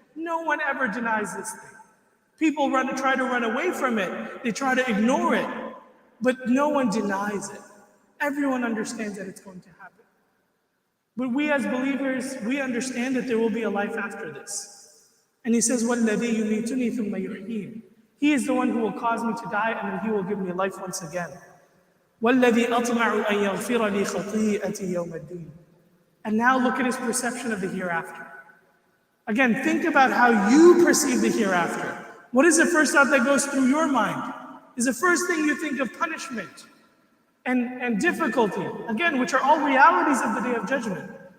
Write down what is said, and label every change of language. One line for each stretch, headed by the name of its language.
English: No one ever denies this thing. People try to run away from it. They try to ignore it, but no one denies it. Everyone understands that it's going to happen. But we as believers, we understand that there will be a life after this. And he says,
Arabic: وَالَّذِي يُمِيتُنِي ثُمَّ يُحْيِينِ.
English: He is the one who will cause me to die, and then he will give me life once again.
Arabic: وَالَّذِي أَطْمَعُ أَن يَغْفِرَ لِي خَطِيئَتِي يَوْمَ الدِّينِ.
English: And now look at his perception of the hereafter. Again, think about how you perceive the hereafter. What is the first thought that goes through your mind? Is the first thing you think of punishment and difficulty, again, which are all realities of the Day of Judgment.